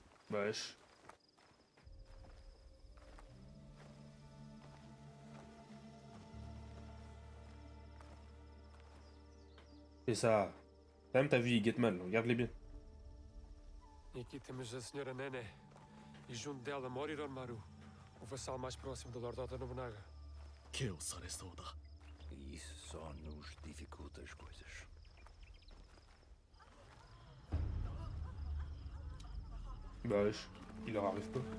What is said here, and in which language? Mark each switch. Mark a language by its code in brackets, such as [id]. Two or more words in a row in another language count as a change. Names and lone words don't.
[fr] Wesh. Et ça. Quand même, t'as vu, il guette mal, regarde-les bien. [pt] E aqui temos a Senhora Nene. E junto dela mora Maru, o vassal mais próximo do Lord Oda Nobunaga. [ja] ケをされそうだ。 [pt] E isso só nos dificulta as coisas. [fr] Bah wesh, il leur arrive pas.